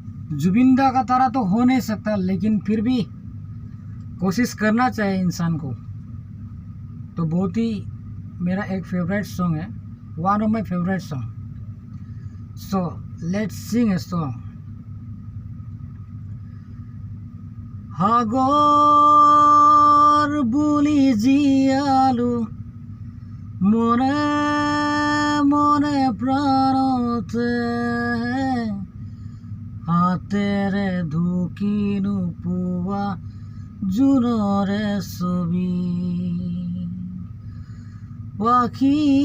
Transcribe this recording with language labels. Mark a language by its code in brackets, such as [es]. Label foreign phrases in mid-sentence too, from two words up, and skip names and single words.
[hi] जुबिन दा का तरह तो हो नहीं सकता, लेकिन फिर भी कोशिश करना चाहिए इंसान को। तो बहुत ही मेरा एक [en] favorite song [hi] है, [en] one of my favorite song. So let's sing a song. [as] সাগর বুলি জিয়ালো মনে মনে প্রাণতে, হাতেৰে ঢুকি নোপোৱা জোনৰে ছবি, পাখি